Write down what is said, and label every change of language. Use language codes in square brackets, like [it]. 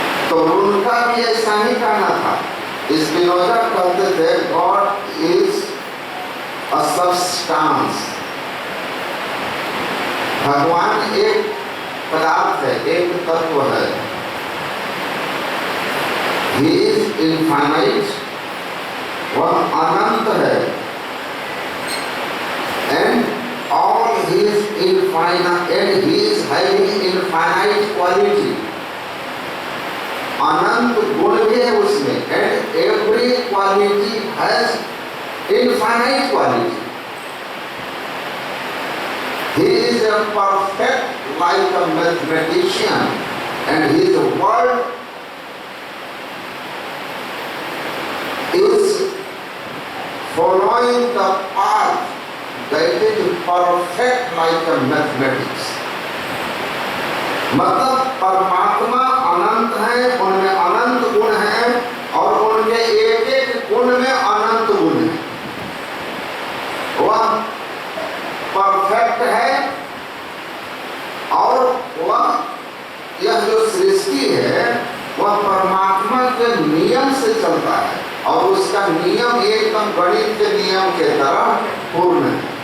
[hi] तो उनका भी ऐसा ही कहना था। स्पिनोजा कहते थे [en] God is a substance, [hi] भगवान एक पदार्थ है, एक तत्व है। [en] He is infinite, [hi] वह अनंत है, [en] and all his infinite, and he is having infinite quality, [hi] अनंत गुण भी है उसमें, [en] and every quality has infinite quality. He is a perfect like a mathematician, and his word is following the path that is perfect like a mathematics. [hi] मतलब परमात्मा अनंत है, उनमें अनंत गुण हैं, और उनके एक एक गुण में अनंत गुण है। वह परफेक्ट है, और वह यह जो सृष्टि है वह परमात्मा के नियम से चलता है, और उसका नियम एकदम गणित के नियम के तरह पूर्ण है।